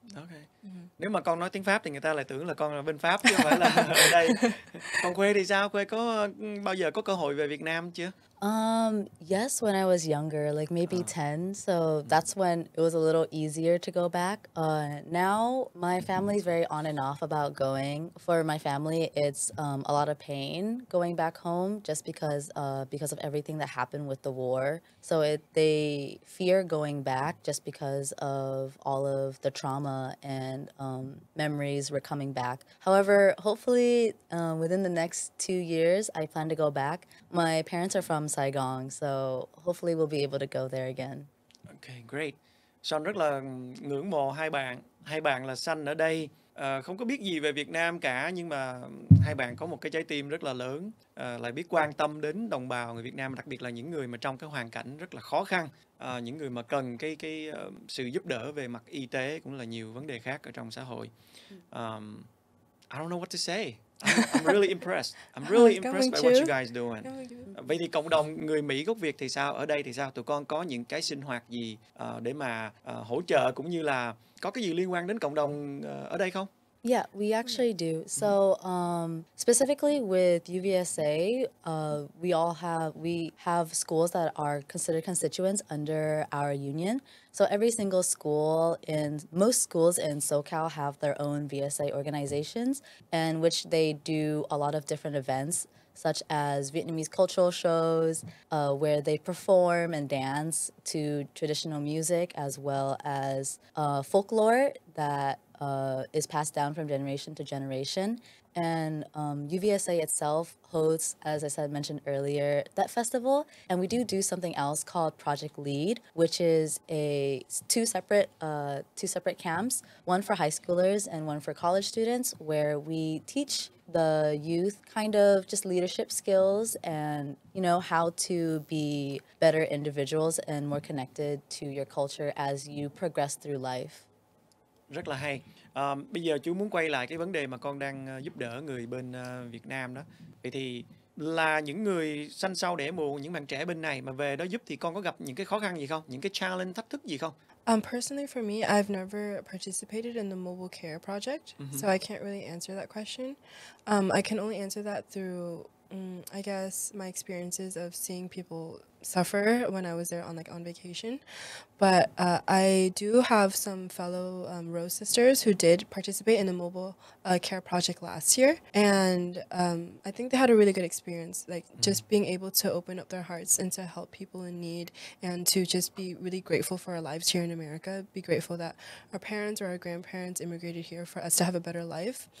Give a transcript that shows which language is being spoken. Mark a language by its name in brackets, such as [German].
[English] Okay. [Vietnamese] Nếu mà con nói tiếng Pháp thì người ta lại tưởng là con là bên Pháp chứ không phải là ở đây. Còn Khuê thì sao? Khuê có bao giờ có cơ hội về Việt Nam chưa? [English] Yes, when I was younger, like maybe 10. So that's when it was a little easier to go back. Now my family's very on and off about going. For my family, it's a lot of pain going back home just because of everything that happened with the war. So they fear going back just because of all of the trauma and memories were coming back. However, hopefully within the next 2 years, I plan to go back. My parents are from Saigon, so hopefully we'll be able to go there again. Okay, great. [Vietnamese] Son rất là ngưỡng mộ hai bạn. Hai bạn là sanh ở đây, không có biết gì về Việt Nam cả, nhưng mà hai bạn có một cái trái tim rất là lớn, lại biết quan tâm đến đồng bào người Việt Nam, đặc biệt là những người mà trong cái hoàn cảnh rất là khó khăn, những người mà cần cái sự giúp đỡ về mặt y tế, cũng là nhiều vấn đề khác ở trong xã hội. [English] I don't know what to say. I'm really impressed. I'm really impressed by what you guys doing. [Vietnamese] Vậy thì cộng đồng người Mỹ gốc Việt thì sao? Ở đây thì sao? Tụi con có những cái sinh hoạt gì để mà hỗ trợ, cũng như là có cái gì liên quan đến cộng đồng ở đây không? [English] Yeah, we actually do. So, specifically with UVSA, we have schools that are considered constituents under our union. So every single school most schools in SoCal have their own VSA organizations, in which they do a lot of different events, such as Vietnamese cultural shows, where they perform and dance to traditional music, as well as folklore that is passed down from generation to generation. And UVSA itself hosts, as I mentioned earlier, that festival. And we do something else called Project Lead, which is two separate camps, one for high schoolers and one for college students, where we teach the youth kind of just leadership skills and, how to be better individuals and more connected to your culture as you progress through life. [Vietnamese] Rất là hay. Bây giờ chú muốn quay lại cái vấn đề mà con đang giúp đỡ người bên Việt Nam đó. Vậy thì là những người sanh sau đẻ muộn, những bạn trẻ bên này mà về đó giúp, thì con có gặp những cái khó khăn gì không? Những cái challenge, thách thức gì không? [English] Personally, for me, I've never participated in the mobile care project, so I can't really answer that question. I can only answer that through, I guess, my experiences of seeing people suffer when I was there on vacation. But I do have some fellow Rose sisters who did participate in the mobile care project last year, and I think they had a really good experience, just being able to open up their hearts and to help people in need, and to just be really grateful for our lives here in America, be grateful that our parents or our grandparents immigrated here for us to have a better life.